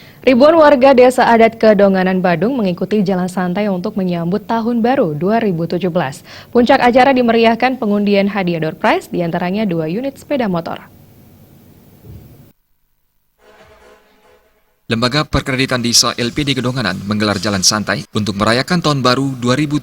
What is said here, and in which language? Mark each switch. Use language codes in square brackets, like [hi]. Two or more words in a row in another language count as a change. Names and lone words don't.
[id] Ribuan warga desa adat Kedonganan Badung mengikuti jalan santai untuk menyambut Tahun Baru 2017. Puncak acara dimeriahkan pengundian hadiah [en] door prize, [id] diantaranya 2 unit sepeda motor. Lembaga Perkreditan Desa LPD Kedonganan menggelar jalan santai untuk merayakan Tahun Baru 2017.